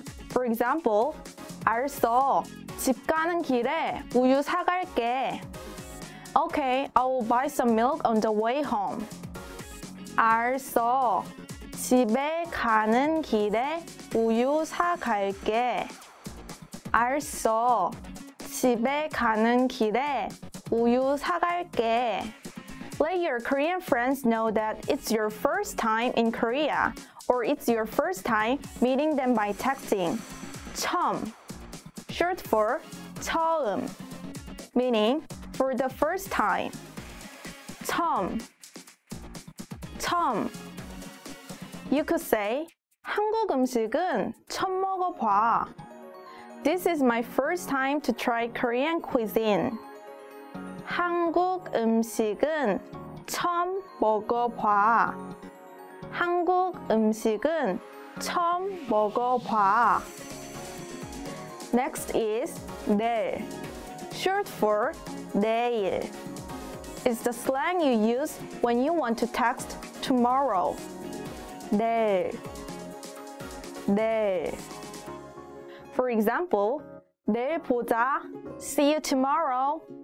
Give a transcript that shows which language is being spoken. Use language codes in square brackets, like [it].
[en] For example, [ko] 알았어. 집 가는 길에 우유 사갈게. [en] Okay, I will buy some milk on the way home. [ko] 알았어. 집에 가는 길에 우유 사갈게. 알았어. 집에 가는 길에 우유 사갈게. [en] Let your Korean friends know that it's your first time in Korea or it's your first time meeting them by texting. 처음, short for 처음, meaning for the first time. [ko] 처음. [en] You could say, [ko] 한국 음식은 처음 먹어봐. [en] This is my first time to try Korean cuisine. [ko] 한국 음식은 처음 먹어봐. 한국 음식은 처음 먹어봐. [en] Next is 내일, short for 내일, is the slang you use when you want to text tomorrow. [ko] 내일, 내일. [en] For example, [ko] 내일 보자, [en] see you tomorrow.